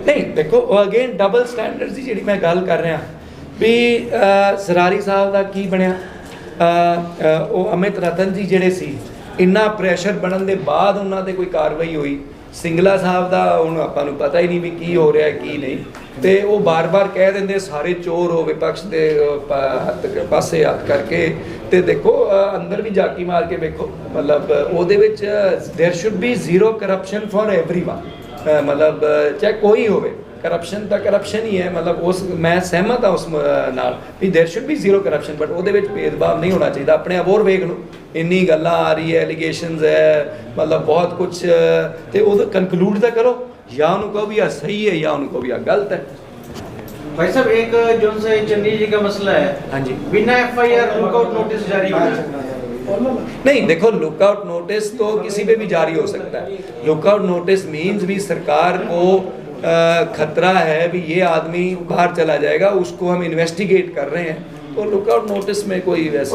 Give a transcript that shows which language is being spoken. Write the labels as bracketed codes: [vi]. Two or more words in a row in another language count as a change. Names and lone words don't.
[pa] ਨਹੀਂ ਦੇਖੋ [en] again double standards [pa] ਦੀ ਜਿਹੜੀ ਮੈਂ ਗੱਲ ਕਰ ਰਿਹਾ ਵੀ ਸਰਾਰੀ ਸਾਹਿਬ ਦਾ ਕੀ ਬਣਿਆ ਉਹ ਅਮਿਤ ਰਤਨ ਜੀ ਜਿਹੜੇ ਸੀ ਇੰਨਾ ਪ੍ਰੈਸ਼ਰ ਬਣਨ ਦੇ ਬਾਅਦ ਉਹਨਾਂ ਤੇ ਕੋਈ ਕਾਰਵਾਈ ਹੋਈ। ਸਿੰਗਲਾ ਸਾਹਿਬ ਦਾ ਹੁਣ ਆਪਾਂ ਨੂੰ ਪਤਾ ਹੀ ਨਹੀਂ ਵੀ ਕੀ ਹੋ ਰਿਹਾ ਕੀ ਨਹੀਂ ਤੇ ਉਹ ਬਾਰ-ਬਾਰ ਕਹਿ ਦਿੰਦੇ ਸਾਰੇ ਚੋਰ ਹੋ ਵਿਪਕਸ਼ ਦੇ ਪਾਸੇ ਹੱਥ ਕਰਕੇ ਤੇ ਦੇਖੋ ਅੰਦਰ ਵੀ ਜਾਕੀ ਮਾਰ ਕੇ ਵੇਖੋ ਮਤਲਬ ਉਹਦੇ ਵਿੱਚ [en] there should be zero corruption for everyone [pa] ਮਤਲਬ ਚਾਹੇ ਕੋਈ ਹੋਵੇ ਕਰਪਸ਼ਨ ਤਾਂ ਕਰਪਸ਼ਨ ਹੀ ਹੈ ਮਤਲਬ ਉਸ ਮੈਂ ਸਹਿਮਤ ਹਾਂ ਉਸ ਨਾਲ ਵੀ [en] there should be zero corruption but [pa] ਉਹਦੇ ਵਿੱਚ ਭੇਦਭਾਵ ਨਹੀਂ ਹੋਣਾ ਚਾਹੀਦਾ। ਆਪਣੇ ਅਬੋਹਰ ਵੇਖ ਲਓ ਇੰਨੀ ਗੱਲਾਂ ਆ ਰਹੀ ਹੈ ਐਲੀਗੇਸ਼ਨਸ ਹੈ ਮਤਲਬ ਬਹੁਤ ਕੁਝ ਤੇ ਉਹ ਕਨਕਲੂਡ ਤਾਂ ਕਰੋ ਜਾਂ ਉਹਨੂੰ ਕਹੋ ਵੀ ਆ ਸਹੀ ਹੈ ਜਾਂ ਉਹਨੂੰ ਕਹੋ ਵੀ ਆ ਗਲਤ ਹੈ। [hi] भाई साहब एक जो से चंडी जी का मसला है हाँ जी बिना [en] FIR lookout notice [hi] जारी होना नहीं देखो [en] lookout notice [hi] तो किसी पे भी जारी हो सकता है। [en] lookout notice means [hi] भी सरकार को खतरा है भी ये आदमी बाहर चला जाएगा उसको हम इन्वेस्टिगेट कर रहे हैं तो [en] lookout notice [hi] में कोई वैसे